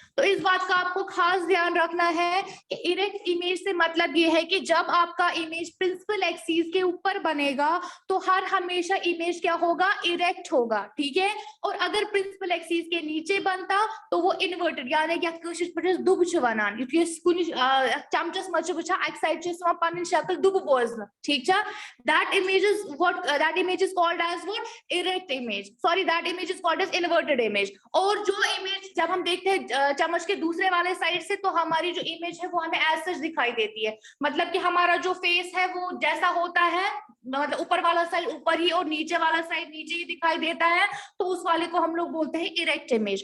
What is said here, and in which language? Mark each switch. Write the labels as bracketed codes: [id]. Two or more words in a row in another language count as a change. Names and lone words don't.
[hi] तो इस बात का आपको खास ध्यान रखना है कि [en] erect image [hi] से मतलब ये है कि जब आपका इमेज [en] principal axis [hi] के ऊपर बनेगा तो हर हमेशा इमेज क्या होगा, इरेक्ट होगा, ठीक है। और अगर [en] principal axis [hi] के नीचे बनता तो वो इन्वर्टेड, यानी कि [ks] कशिश पटिस दुब छ वनान, युथ चमचस मच वुछा अक साइड छ सो पन शक्ल दुब बोजन, ठीक छ। [en] that image is what that image is called as what, erect image, sorry, that image is called as inverted image। [hi] और जो इमेज जब हम देखते हैं चम्मच के दूसरे वाले साइड से, तो हमारी जो इमेज है वो हमें [en] as such [hi] दिखाई देती है, मतलब कि हमारा जो फेस है वो जैसा होता है, मतलब ऊपर वाला साइड ऊपर ही और नीचे वाला साइड नीचे ही दिखाई देता है, तो उस वाले को हम लोग बोलते हैं [en] erect image.